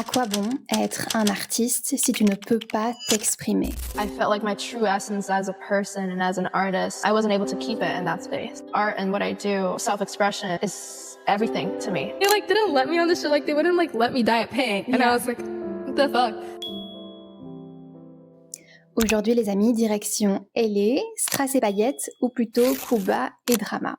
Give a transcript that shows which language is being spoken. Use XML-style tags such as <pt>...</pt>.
<fr>quoi bon être un artiste si tu ne peux pas t'exprimer?</fr> <en>I felt like my true essence as a person and as an artist, I wasn't able to keep it in that space. Art and what I do, self-expression is everything to me. They didn't let me on this show, they wouldn't let me dye it pink. And I was like, what the fuck?</en> <fr>Aujourd'hui, les amis, direction LA, strass et paillettes, ou plutôt Cuba et drama.</fr>